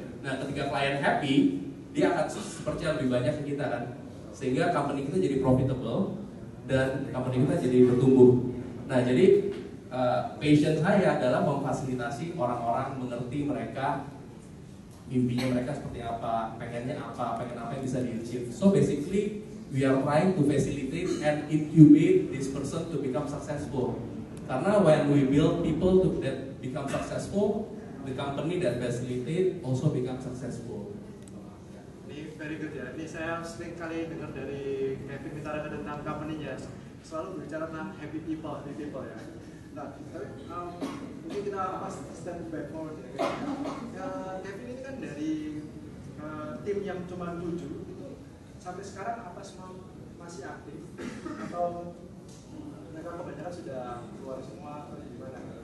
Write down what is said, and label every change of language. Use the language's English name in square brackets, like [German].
[Indonesian] Nah ketika klien happy, dia akan percaya lebih banyak ke kita kan, sehingga company kita jadi profitable dan company kita jadi bertumbuh. Nah jadi passion saya adalah memfasilitasi orang-orang mengerti mereka mimpinya mereka seperti apa, pengen apa yang bisa di-achieve. [English] So basically we are trying to facilitate and incubate this person to become successful. Karena when we build people that become successful, the company that facilitate also become successful. [Indonesian] Ini [English] very good [Indonesian] ya. Ini saya sering kali dengar dari Kevin Mitara tentang company-nya. Selalu berbicara tentang happy people ya. Nah, tapi mungkin kita [English] step back forward [Indonesian] ya. Kevin ini kan dari tim yang cuma 7 itu sampai sekarang apa semua masih aktif atau mereka kebanyakan sudah keluar semua atau gimana?